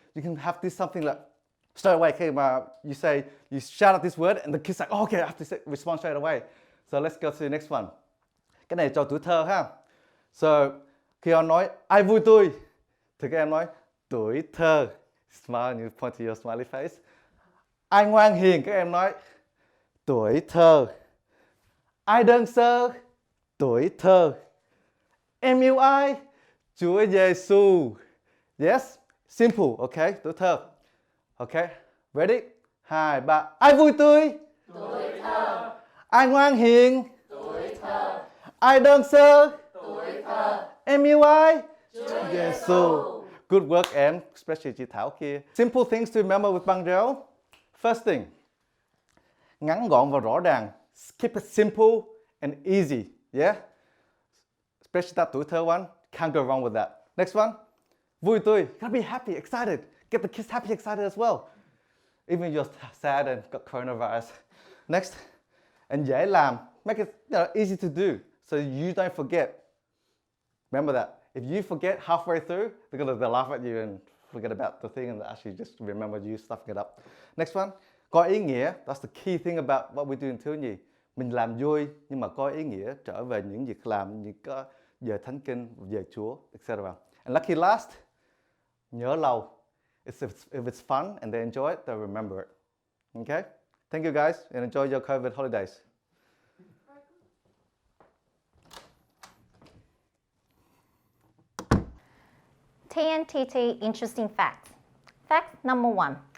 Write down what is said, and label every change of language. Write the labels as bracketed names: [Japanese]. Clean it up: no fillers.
[English] You can have this something like, straight away, [Vietnamese] khi mà [English] you shout out this word and the kids like, oh, okay, I have to respond straight away. So let's go to the next one. [Vietnamese] Cái này cho tuổi thơ ha. So, khi họ nói, ai vui tôi, thì các em nói, tuổi thơ. [English] Smile and you point to your smiley face. [Vietnamese] Ai ngoan hiền, các em nói, tuổi thơ. Ai đơn sơ, tuổi thơ. Em yêu ai? Chúa Giêsu. [English] Yes, simple, okay, [Vietnamese] tuổi thơ. [English] Okay, ready? 2, 3. [Vietnamese] Ai vui tươi? Tuổi thơ. Ai ngoan hiền? Tuổi thơ. Ai đơn sơ? Tuổi thơ. Em yêu ai? Chúa [English] Giêsu. Good work em, especially chị Thảo kia. Simple things to remember with băng gel. First thing, [Vietnamese] ngắn gọn và rõ ràng. [English] Keep it simple and easy, yeah? Especially that tuổi thơ one, can't go wrong with that. Next one, [Vietnamese] vui tươi, [English] gotta be happy, excited. Get the kids happy, excited as well. Even if you're sad and got coronavirus. Next, and [Vietnamese] dễ làm, [English] Make it easy to do so you don't forget. Remember that. If you forget halfway through, they'll laugh at you and forget about the thing and actually just remember you stuffing it up. Next one, [Vietnamese] có ý nghĩa. [English] That's the key thing about what we do in [Vietnamese] thiếu nhi. Mình làm vui nhưng mà có ý nghĩa trở về những việc làm, những cái về thánh kinh, về Chúa, etc. [English] And lucky last, [Vietnamese] nhớ lâu. [English] If it's fun and they enjoy it, they'll remember it. Okay? Thank you guys and enjoy your COVID holidays. TNTT interesting facts. Fact number 1.